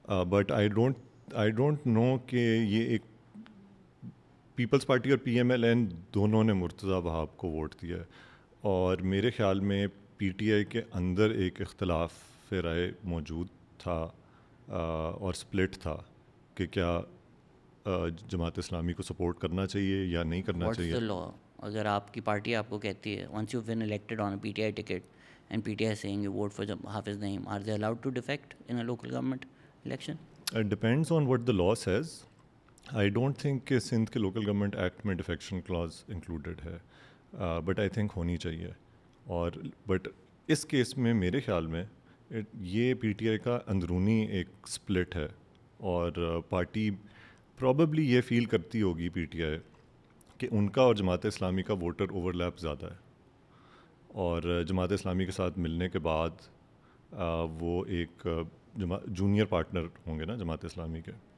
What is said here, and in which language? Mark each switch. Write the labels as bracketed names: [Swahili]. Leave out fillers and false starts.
[Urdu] But I don't know کہ یہ ایک پیپلز پارٹی اور PMLN دونوں نے مرتضیٰ وہاب کو ووٹ دیا ہے, اور میرے خیال میں PTI کے اندر ایک اختلاف رائے موجود تھا اور سپلٹ تھا کہ کیا جماعت اسلامی کو سپورٹ کرنا چاہیے یا نہیں کرنا چاہیے. [English] What's the law? [Urdu] اگر آپ کی پارٹی آپ کو کہتی ہے [English] once you've been elected on a PTI ticket and PTI is saying you vote for Hafiz Naeem, are they allowed to defect in a local government election? It depends on what the law says. I don't think [Urdu] کہ سندھ کے local government act میں defection Claus included ہے, [English] but I think [Urdu] ہونی چاہیے. اور but اس case میں میرے خیال میں یہ PTI کا اندرونی ایک سپلٹ ہے, اور پارٹی پرابیبلی یہ فیل کرتی ہوگی PTI کہ ان کا اور جماعت اسلامی کا ووٹر اوور لیپ زیادہ ہے, اور جماعت اسلامی کے ساتھ ملنے کے بعد وہ ایک جونیئر پارٹنر ہوں گے نا جماعت اسلامی کے.